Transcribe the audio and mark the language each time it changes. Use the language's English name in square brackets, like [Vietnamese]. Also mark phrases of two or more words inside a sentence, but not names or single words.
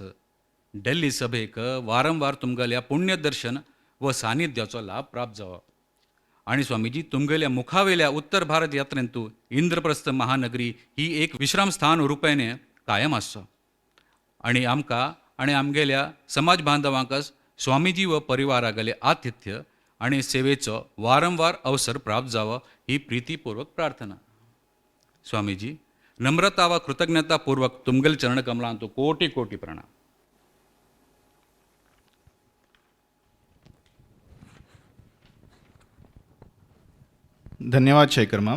[Konkani] दिल्ली सभेक वारंवार तुमगेल्या पुण्य दर्शन व सानिध्याचो लाभ प्राप्त जावो. आणि स्वामीजी, तुमगेल्या मुखावेल्या उत्तर भारत यात्रेंतू इंद्रप्रस्थ महानगरी ही एक विश्राम स्थान रुपेने कायम आसचो आणि आमकां आणि आमगेल्या समाज बांधवांक स्वामीजी व परिवारागेले आतिथ्य आणि सेवेचो वारंवार अवसर प्राप्त जावो ही प्रीतीपूर्वक प्रार्थना. स्वामीजी, नम्रता व कृतज्ञतापूर्वक तुमगेल चरण कमलांतू कोटी कोटी प्रणाम. धन्यवाद शेखर माम.